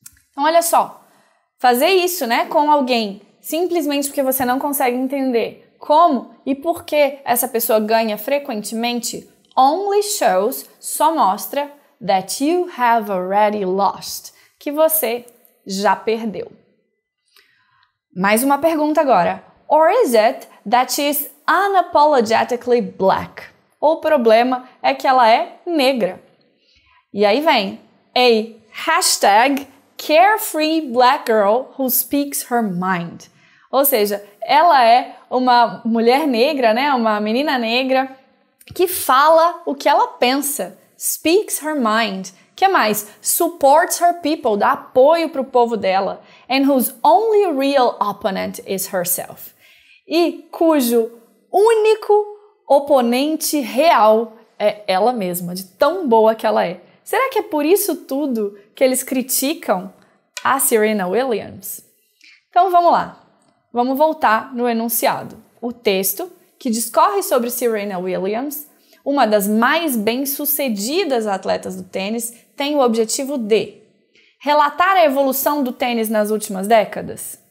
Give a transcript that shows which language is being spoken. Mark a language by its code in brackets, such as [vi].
[pt] Então, olha só, fazer isso, né, com alguém simplesmente porque você não consegue entender como e por que essa pessoa ganha frequentemente [en] only shows, [pt] só mostra [en] that you have already lost, [pt] que você já perdeu. Mais uma pergunta agora. [en] Or is it that she is unapologetically black? [pt] O problema é que ela é negra. E aí vem a hashtag [en] carefree black girl who speaks her mind. [pt] Ou seja, ela é uma mulher negra, né? Uma menina negra que fala o que ela pensa. [en] Speaks her mind. [pt] Que mais? [en] Supports her people, [pt] dá apoio para o povo dela. [en] And whose only real opponent is herself. [pt] E cujo único oponente real é ela mesma, de tão boa que ela é. Será que é por isso tudo que eles criticam a Serena Williams? Então vamos lá. Vamos voltar no enunciado. O texto que discorre sobre Serena Williams, uma das mais bem-sucedidas atletas do tênis, tem o objetivo de relatar a evolução do tênis nas últimas décadas?